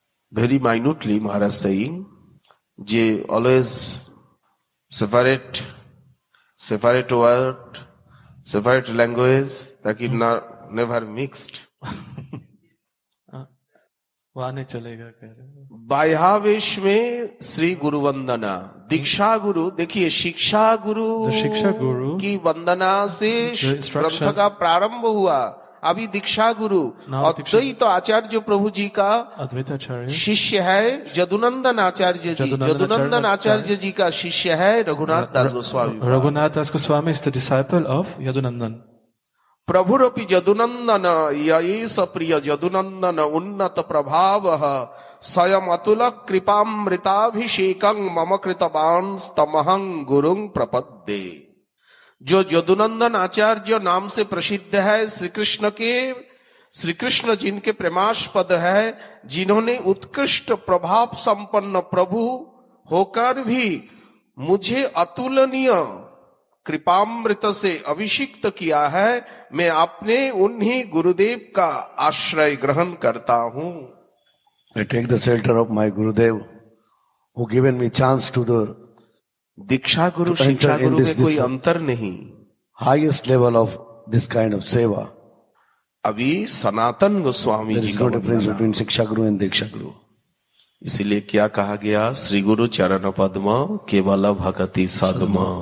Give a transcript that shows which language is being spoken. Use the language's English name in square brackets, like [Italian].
[English] Very minutely Maharaj saying, they always separate word, separate language, ताकि never mixed. [Hindi] वहाँ नहीं चलेगा कह रहे। बाह्यावेश में श्री गुरु वंदना, दीक्षा गुरु, देखिए शिक्षा गुरु की वंदना से ग्रंथ का प्रारंभ हुआ। अभी दीक्षा गुरु अद्वैत आचार्य प्रभु जी का शिष्य है यदुनंदन आचार्य जी। यदुनंदन आचार्य जी का शिष्य है रघुनाथ दास गोस्वामी। [English] Raghunath Das Goswami is the disciple of Yadunandan. [Sanskrit] प्रभुरपि Yadunandan ययेष प्रिय यदुनंदन उन्नत प्रभाव स्वयं अतुल कृपामृताभिषेकं मम कृतवान् तमहं गुरुं प्रपद्ये। [Hindi] जो यदुनंदन आचार्य नाम से प्रसिद्ध है, श्री कृष्ण जिनके प्रेमास्पद है, जिन्होंने उत्कृष्ट प्रभाव संपन्न प्रभु होकर भी मुझे अतुलनीय कृपामृत से अभिषिक्त किया है, मैं अपने उन्हीं गुरुदेव का आश्रय ग्रहण करता हूँ। [English] I take the shelter of my Gurudev who given me chance to the [Hindi] दीक्षा गुरु शिक्षा गुरु में कोई अंतर नहीं। [English] highest level of this kind of seva. [Hindi] अभी सनातन गोस्वामी जी का [English] difference between shiksha guru and diksha guru. [Hindi] इसीलिए क्या कहा गया, [Bangla] श्री गुरु चरण पद्म केवल भक्ति सद्म।